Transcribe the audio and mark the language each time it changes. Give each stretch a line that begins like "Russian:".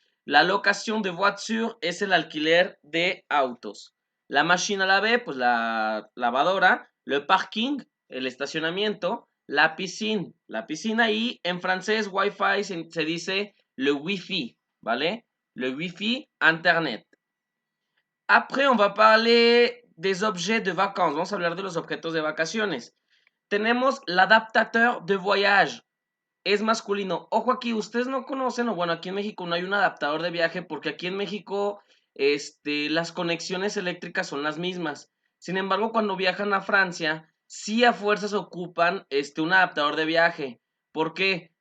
French: La locación de voiture
Spanish: es el alquiler de autos.
French: La machine à laver,
Spanish: pues la lavadora.
French: Le parking,
Spanish: el estacionamiento. La piscina y en francés wifi se dice
French: le wifi,
Spanish: ¿vale?
French: Le wifi, internet. Après, on va parler des objets de vacances.
Spanish: Vamos a hablar de los objetos de vacaciones. Tenemos
French: l'adaptateur de voyage.
Spanish: Es masculino. Ojo aquí, ustedes no conocen, o bueno, aquí en México no hay un adaptador de viaje porque aquí en México, las conexiones eléctricas son las mismas. Sin embargo, cuando viajan a Francia, sí a fuerzas ocupan, un adaptador de viaje. ¿Por qué?